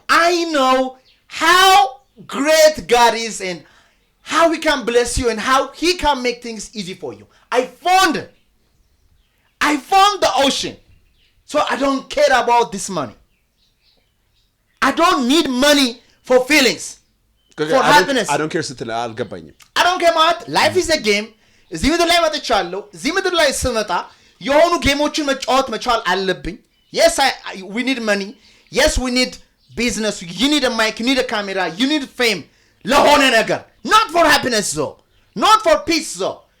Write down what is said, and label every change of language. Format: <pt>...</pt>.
<en>I know how great God is and how he can bless you and how he can make things easy for you. I found the ocean. So I don't care about this money. I don't need money for feelings. For happiness. I don't care</en> <am>ስትል አልገባኝም.</am> <en>I don't care ማለት life is a game.</en> <am>እዚህ ምድር ላይ መጥቻለሁ። እዚህ ምድር ላይ ስመጣ የሆኑ ጌሞችን መጫወት መቻል አለብኝ.</am> <en>Yes, we need money. Yes, we need business. You need a mic, you need a camera, you need fame.</en> <am>ለሆነ ነገር.</am> <en>Not for happiness though. Not for peace though.</en>